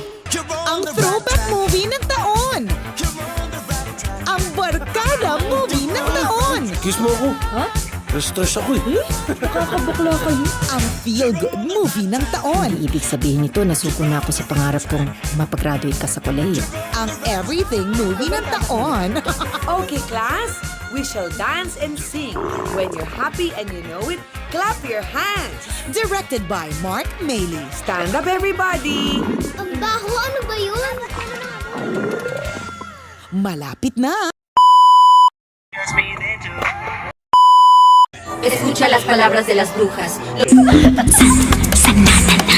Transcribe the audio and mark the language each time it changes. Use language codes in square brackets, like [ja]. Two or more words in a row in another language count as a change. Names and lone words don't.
[tl] Ang [en] throwback movie [tl] ng taon. Ang barkada movie ng taon. Kiss mo ako. Ha? Na-stress ako eh. Nakakabukla kayo. Ang [en] feel-good movie [tl] ng taon. Ibig sabihin nito, nasuko na ako sa pangarap kong mapagraduate ka sa kolehiyo. Ang [en] everything movie [tl] ng taon. [en] Okay, class, we shall dance and sing. When you're happy and you know it, clap your hands. Directed by Mark Maley. Stand up, everybody. [tl] Ang baho, ano ba yun? Malapit na. [es] Escucha las palabras de las brujas. Sanada.